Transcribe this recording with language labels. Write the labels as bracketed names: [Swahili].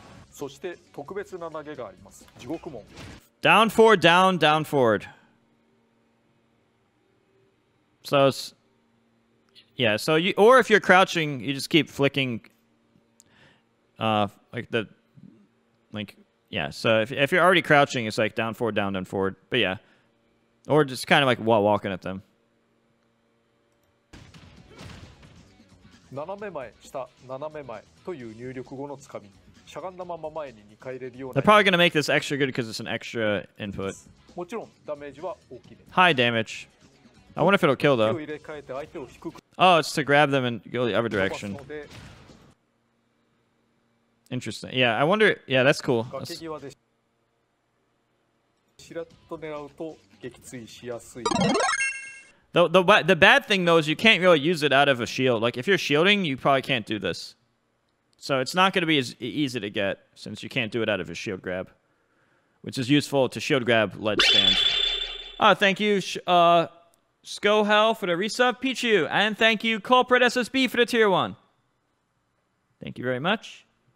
[Japanese] そして特別な投げがあります。地獄門。 [English] Down forward, down forward. So, yeah. So you, or if you're crouching, you just keep flicking. Yeah. So if you're already crouching, it's like down forward, down forward. But yeah, or just kind of like walking at them. [Japanese] 斜め前、下、斜め前という入力後のつかみ。しゃがんだまま前に2回入れるような。 [English] They're probably gonna make this extra good because it's an extra input. [Japanese] もちろんダメージは大きいです。 [English] High damage. I wonder if it'll kill though. [Japanese] 入れ替えて相手を低く [English] Oh, it's to grab them and go the other [Japanese] 飛ばす [English] direction. [Japanese] ので [English] Interesting. Yeah, I wonder. Yeah, that's cool. [Japanese] 崖際でしらっと狙うと撃墜しやすい。 [English] The bad thing though is you can't really use it out of a shield. Like if you're shielding, you probably can't do this. So it's not going to be as easy to get since you can't do it out of a shield grab, which is useful to shield grab ledge stand. Thank you, Skohel for the resub, Pichu, and thank you, Culprit SSB for the tier 1. Thank you very much.